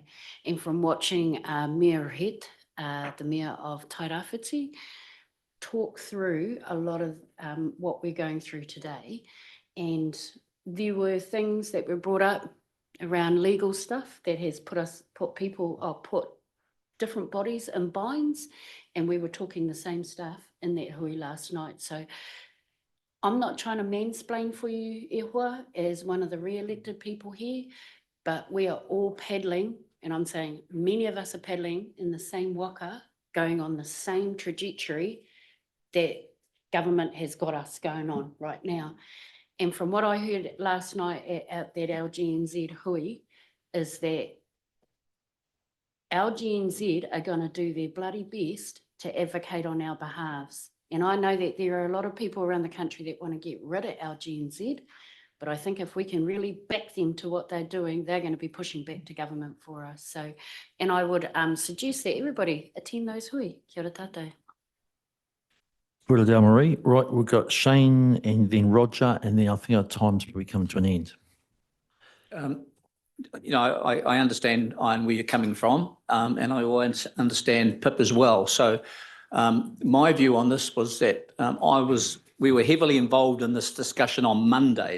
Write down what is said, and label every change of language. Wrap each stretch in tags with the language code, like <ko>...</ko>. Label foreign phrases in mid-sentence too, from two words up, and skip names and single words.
<en>And from watching Mayor Het, the Mayor of Tairāwhiti, talk through a lot of what we're going through today, and there were things that were brought up around legal stuff that has put different bodies in binds, and we were talking the same stuff in that hui last night. So I'm not trying to mansplain for you,</en> <mi>e hoa,</mi> <en>as one of the re-elected people here, but we are all paddling, and I'm saying many of us are paddling in the same waka, going on the same trajectory that government has got us going on right now. And from what I heard last night at that LGNZ hui, is that LGNZ are going to do their bloody best to advocate on our behalves. And I know that there are a lot of people around the country that want to get rid of LGNZ, but I think if we can really back them to what they're doing, they're going to be pushing back to government for us. So, and I would suggest that everybody attend those hui.</en> <mi>Kia ora tātou. Kia ora, Marie.</mi> <en>Right, we've got Shane and then Roger, and then I think our time's probably come to an end. You know, I understand, Ian, where you're coming from, and I always understand Pip as well. So my view on this was that we were heavily involved in this discussion on Monday.</en>